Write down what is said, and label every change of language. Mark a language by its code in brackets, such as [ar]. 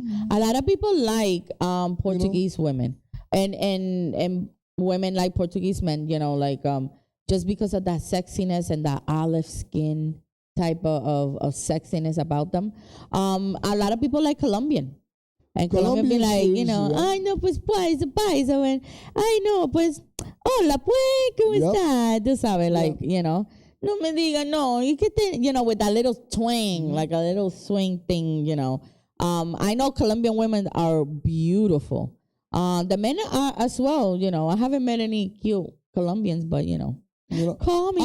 [en] A lot of people like Portuguese women and women like Portuguese men, just because of that sexiness and that olive skin type of sexiness about them. A lot of people like Colombian. And Colombian be like, [es] ay, no, pues, paisa. And, ay, no, pues, hola, pues, ¿cómo está? Tú sabes, [en] like, [es] no me diga, no, [en] you get with that little twang, like a little swing thing, I know Colombian women are beautiful. The men are as well, I haven't met any cute Colombians, but, call me.